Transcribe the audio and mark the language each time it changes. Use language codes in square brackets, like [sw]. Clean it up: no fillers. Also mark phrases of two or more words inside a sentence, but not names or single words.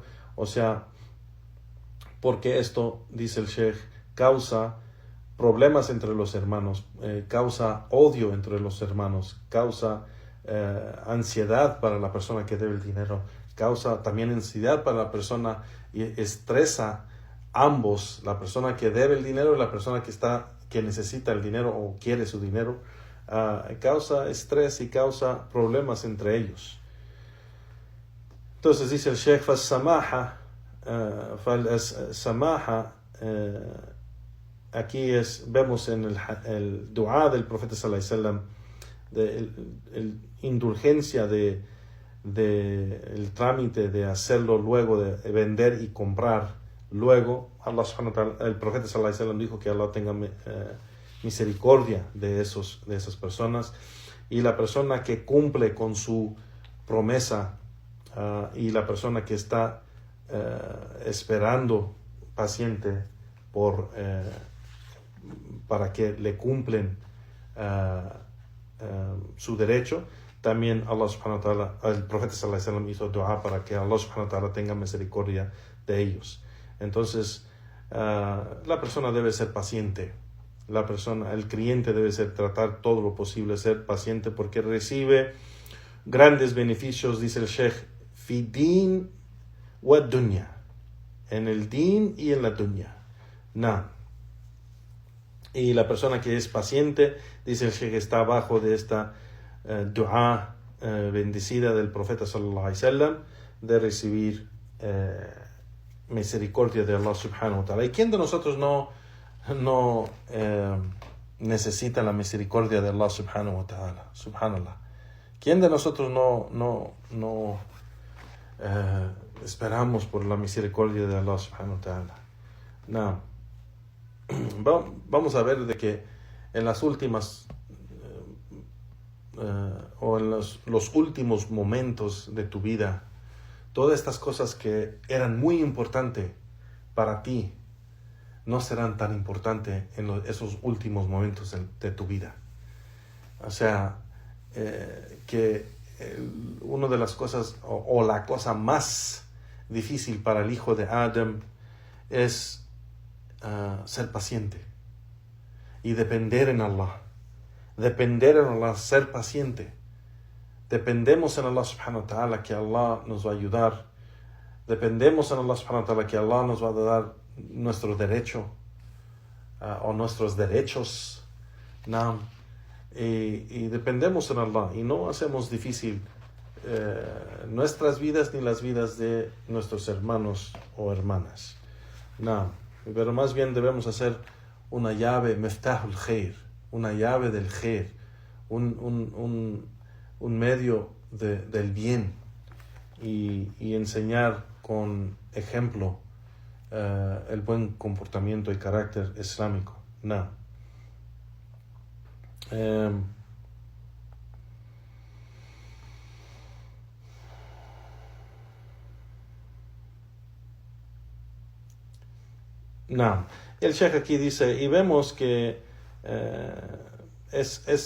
[es] O sea, porque esto, dice el Sheikh, causa problemas entre los hermanos, causa odio entre los hermanos, causa ansiedad para la persona que debe el dinero, causa también ansiedad para la persona y estresa ambos, la persona que debe el dinero y la persona que necesita el dinero o quiere su dinero, causa estrés y causa problemas entre ellos. Entonces dice el Sheikh, samaha, aquí vemos en el dua del profeta [ar] صلى الله عليه وسلم, [es] el indulgencia de el trámite de hacerlo luego, de vender y comprar luego. Allah [ar] سبحانه وتعالى, [es] el profeta [ar] صلى الله عليه وسلم [es] dijo que Allah tenga misericordia de esas personas, y la persona que cumple con su promesa, y la persona que está esperando paciente para que le cumplen su derecho, también Allah [ar] سبحانه وتعالى, [es] el profeta [ar] صلى الله عليه وسلم [es] hizo dua para que Allah [ar] سبحانه وتعالى [es] tenga misericordia de ellos. Entonces, la persona debe ser paciente. El cliente debe tratar todo lo posible, ser paciente, porque recibe grandes beneficios, dice el Sheikh, [ar] في دين ودنيا, [es] en el din y en la dunya. Y la persona que es paciente, dice el Sheikh, está abajo de esta dua bendecida del profeta [ar] صلى الله عليه وسلم, [es] de recibir misericordia de Allah [ar] سبحانه وتعالى. [es] ¿Y quién de nosotros no necesita la misericordia de Allah [ar] سبحانه وتعالى? [es] Subhanallah. ¿Quién de nosotros no esperamos por la misericordia de Allah [ar] سبحانه وتعالى? [es] No. Vamos a ver de que en las últimas o en los últimos momentos de tu vida, todas estas cosas que eran muy importantes para ti no serán tan importantes en esos últimos momentos de tu vida. O sea, que una de las cosas o la cosa más difícil para el hijo de Adam es ser paciente y depender en Allah. Depender en Allah, ser paciente. Dependemos en Allah [ar] سبحانه وتعالى [es] que Allah nos va a ayudar. Dependemos en Allah [ar] سبحانه وتعالى [es] que Allah nos va a dar nuestro derecho o nuestros derechos. Y dependemos en Allah y no hacemos difícil nuestras vidas ni las vidas de nuestros hermanos o hermanas. Pero más bien debemos hacer una llave, [ar] مفتاح الخير, [es] una llave del khair, un medio del bien, y enseñar con ejemplo el buen comportamiento y carácter islámico. El Sheikh aquí dice, y vemos que es